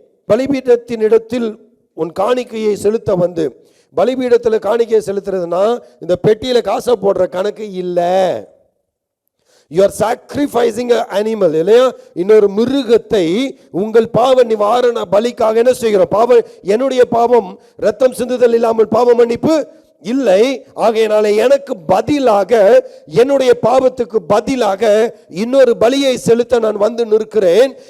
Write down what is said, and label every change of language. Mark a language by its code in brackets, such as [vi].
[ta] பலிபீடத்தின் இடத்தில் உன் காணிக்கையை செலுத்த வந்து. பலிபீடத்தில் காணிக்கையை செலுத்துறதுனா இந்த பெட்டியில காசை போடுற கணக்கு இல்லை. [en] You are sacrificing an animal, இல்லையா? [ta] இன்னொரு மிருகத்தை உங்கள் பாவ நிவாரண பலிக்காக என்ன செய்கிறோம்? என்னுடைய பாவம் ரத்தம் சிந்துதல் இல்லாமல் பாவ மன்னிப்பு இல்லை. ஆகையினால எனக்கு பதிலாக, என்னுடைய பாவத்துக்கு பதிலாக இன்னொரு பலியை செலுத்த நான் வந்து நிற்கிறேன்.